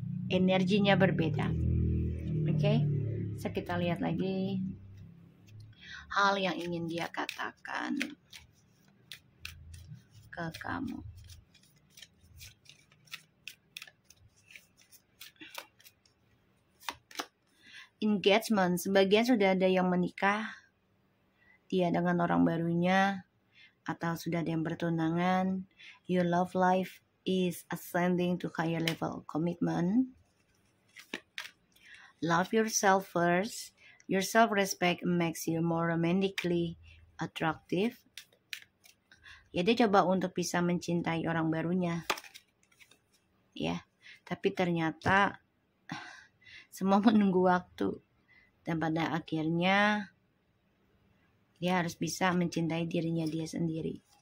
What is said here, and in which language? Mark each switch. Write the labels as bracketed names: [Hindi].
[Indonesian] Energinya berbeda. Oke? So kita lihat lagi hal yang ingin dia katakan ke kamu. engagement, sebagian sudah ada yang menikah, dia dengan orang barunya, atau sudah ada yang bertunangan. [English] Your love life is ascending to higher level of commitment. Love yourself first. Your self-respect makes you more romantically attractive. [Indonesian] Ya, dia coba untuk bisa mencintai orang barunya. Ya, tapi ternyata semua menunggu waktu. Dan pada akhirnya dia harus bisa mencintai dirinya dia sendiri.